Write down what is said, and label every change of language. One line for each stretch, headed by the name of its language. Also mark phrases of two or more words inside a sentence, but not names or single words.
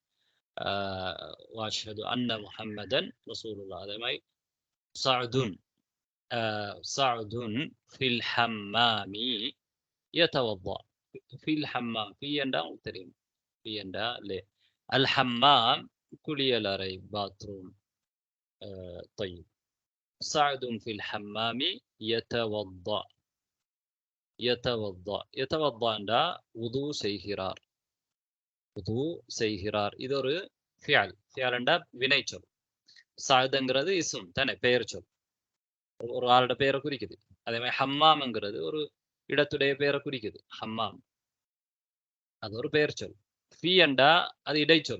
Arabic: وأشهد أن محمدا رسول الله.
Tamil: அதே மாதிரி
Arabic: سعد، سعد في الحمام يتوضأ. في الحمام,
Tamil: ஃபி என்றா உங்களுக்கு தெரியும், ஃபி என்றா லே.
Arabic: الحمام
Tamil: குளியலறை, பாத்ரூம்.
Arabic: طيب سعد في الحمام يتوضأ. يتوضأ, يتوضأ
Tamil: என்றா உது செய்கிறார், உது செய்கிறார். இது ஒரு ஃபியல். ஃபியல் என்றா வினைச்சொல். சஅதுங்கிறது இஸ்ம் தானே, பெயர் சொல், ஒரு ஆளோட பெயரை குறிக்குது. அதே மாதிரி ஹம்மாம்ங்கிறது ஒரு இடத்துடைய பெயரை குறிக்குது. ஹம்மாம் அது ஒரு பெயர் சொல். ஃபி என்றா அது இடைச்சொல்.